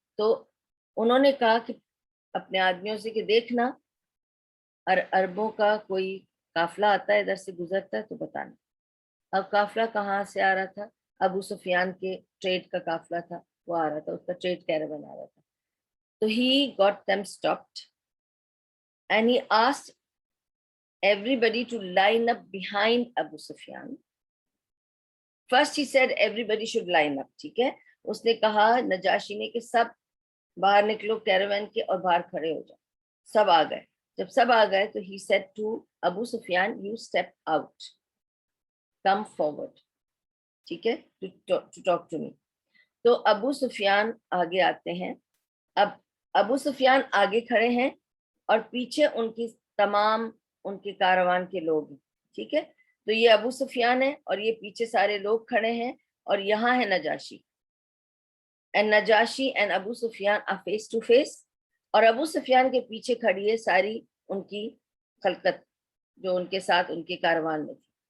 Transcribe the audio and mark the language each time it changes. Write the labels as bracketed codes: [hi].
[ur] تو انہوں نے کہا کہ اپنے آدمیوں سے کہ دیکھنا عربوں کا کوئی قافلہ آتا ہے ادھر سے گزرتا ہے تو بتانا. اب قافلہ کہاں سے آ رہا تھا؟ ابو سفیان کے ٹریڈ کا قافلہ تھا، وہ آ رہا تھا، اس کا ٹریڈ کیراون آ رہا تھا. [en] تو he got them stopped and he asked everybody to line up behind Abu Sufyan. First he said everybody should line up. [ur] ٹھیک ہے، اس نے کہا نجاشی نے کہ سب باہر نکلو کیراون کے اور باہر کھڑے ہو جاؤ. سب آ گئے. جب سب آ گئے تو [en] he said to Abu Sufyan, you step out, come forward. [ur] ٹھیک ہے، [en] to talk to me. [ur] تو ابو سفیان آگے آتے ہیں. اب ابو سفیان آگے کھڑے ہیں اور پیچھے ان کی تمام ان کے کاروان کے لوگ ہیں. ٹھیک ہے، تو یہ ابو سفیان ہے اور یہ پیچھے سارے لوگ کھڑے ہیں اور یہاں ہے Najashi. [en] and Najashi and Abu Sufyan are face to face, [ur] اور ابو سفیان کے پیچھے کھڑی ہے ساری ان کی خلقت جو ان کے ساتھ ان کے کاروان میں تھی.